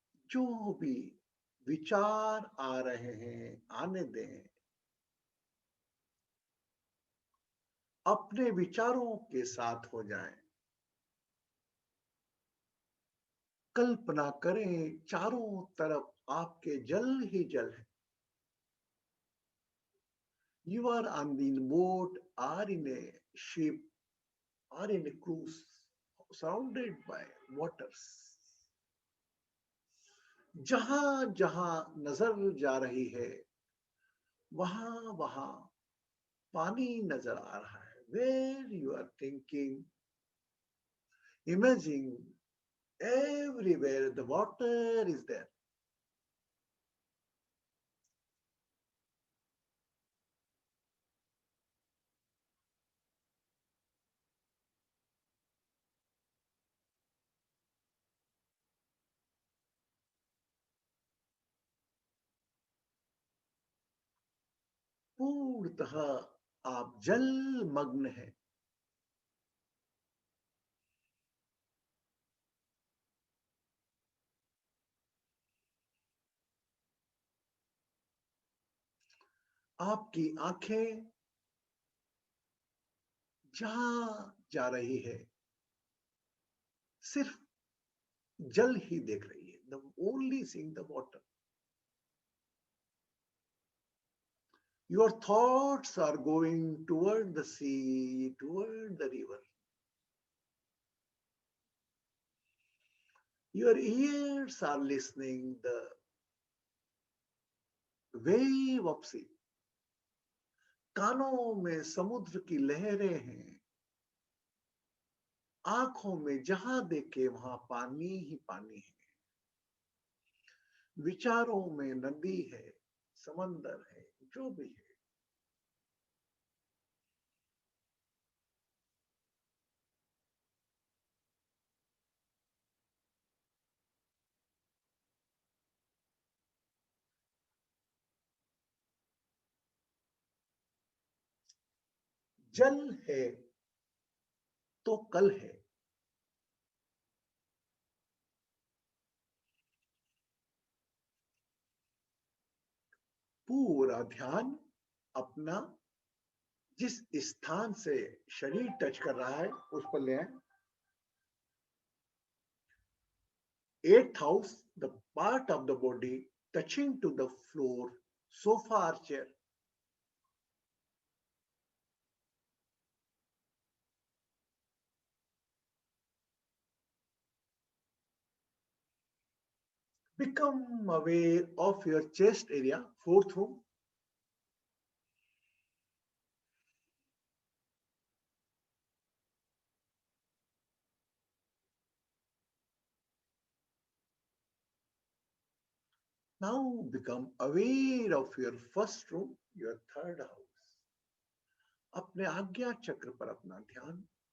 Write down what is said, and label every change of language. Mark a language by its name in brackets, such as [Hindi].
[Hindi] जो भी विचार आ रहे हैं आने दें. अपने विचारों के साथ हो जाएं. कल्पना करें चारों तरफ आपके जल ही जल है. [English] You are on the boat or in a ship or in a cruise surrounded by waters. [Hindi] जहां जहां नजर जा रही है वहां वहां पानी नजर आ रहा है. [English] Where you are thinking, imagining, everywhere the water is there. [Hindi] पूर्णतः आप जलमग्न हैं। आपकी आंखें जहां जा रही है सिर्फ जल ही देख रही है, [English] The only seeing the water. Your thoughts are going toward the sea, toward the river. Your ears are listening the wave of sea. [Hindi] कानों में समुद्र की लहरें हैं, आंखों में जहां देखे वहां पानी ही पानी है, विचारों में नदी है, समंदर है, जो भी है। जल है तो कल है। पूरा ध्यान अपना जिस स्थान से शरीर टच कर रहा है उस पर ले आए। [English] 8th house, the part of the body touching to the floor, sofa or chair. Become aware of your chest area, 4th room. Now become aware of your first room, your 3rd house. [Hindi] अपने आज्ञा चक्र पर अपना ध्यान।